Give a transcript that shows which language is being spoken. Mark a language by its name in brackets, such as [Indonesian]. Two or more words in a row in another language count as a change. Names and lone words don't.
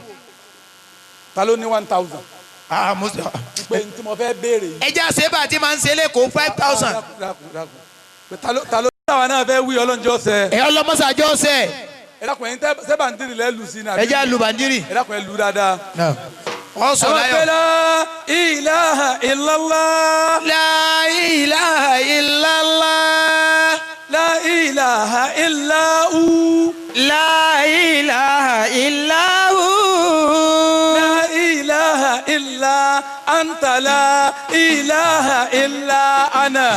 [Yoruba] ta ló ní 1000. pé n tí mo fẹ́ béèrè yìí. ẹja sèbà tí máa ń ṣe lẹ́kọ̀ọ́ 5000. ta ló táwa náà fẹ́ wí ọlọ́njọ́ sẹ́. ẹ ọlọmọsàjọ sẹ. ẹ dákun ẹ̀yin tẹ́ bàǹdìrì lẹ́ lù sí ní. ẹja lu bàǹdìrì. ẹ dákun ẹ lù dáadáa. wọ́n sọ láyọ̀. [Arabic] لا إله إلا الله. لا إله إلا الله. لا إله إلا هو. لا إله إلا هو. لا إله إلا أنت لا إله إلا أنا.